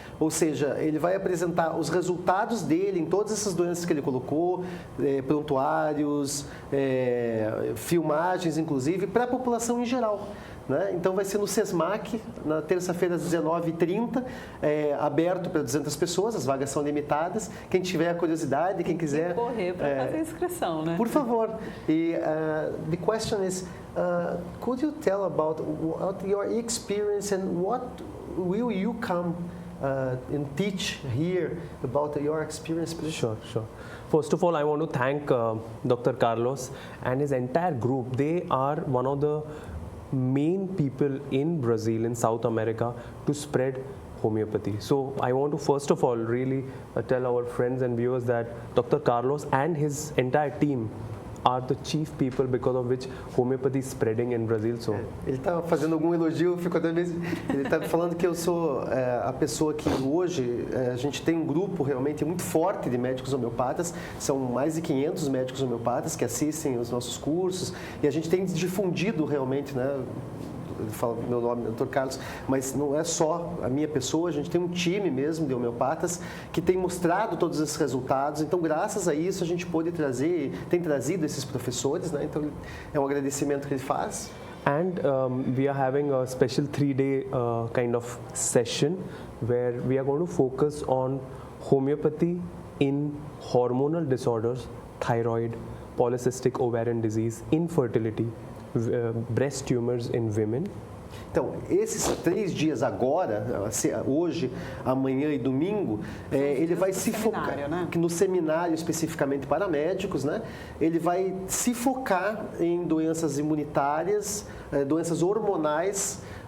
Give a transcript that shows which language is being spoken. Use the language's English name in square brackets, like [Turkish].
[Portuguese] Ou seja, ele vai apresentar os resultados dele em todas essas doenças que ele colocou, prontuários, filmagens, inclusive, para a população em geral. Né? Então vai ser no SESMAC, na terça-feira às 19h30, aberto para 200 pessoas, as vagas são limitadas. Quem tiver a curiosidade, quem quiser... correr para fazer a inscrição, né? Por favor. [English] E the question is, could you tell about what your experience and what will you come and teach here about your experience, please? Sure. First of all, I want to thank Dr. Carlos and his entire group. They are one of the main people in Brazil, in South America, to spread homeopathy. So I want to first of all really tell our friends and viewers that Dr. Carlos and his entire team are the chief people because of which homeopathy is spreading in Brazil. So [Portuguese] ele está fazendo algum elogio, ficou até mesmo. Ele está falando que eu sou a pessoa que hoje a gente tem um grupo realmente muito forte de médicos homeopatas. São mais de 500 médicos homeopatas que assistem os nossos cursos e a gente tem difundido realmente, né? Eu falo meu nome, Dr. Carlos, mas não é só a minha pessoa, a gente tem um time mesmo de homeopatas que tem mostrado todos esses resultados, então graças a isso a gente pôde tem trazido esses professores, né? Então é um agradecimento que ele faz. [English] And we are having a special 3-day kind of session where we are going to focus on homeopathy in hormonal disorders, thyroid, polycystic ovarian disease, infertility, breast tumors in women. [Portuguese] Então, esses 3 dias agora, hoje, amanhã e domingo, ele vai se focar, né? No seminário especificamente para médicos, né? Ele vai se focar em doenças imunitárias, doenças hormonais,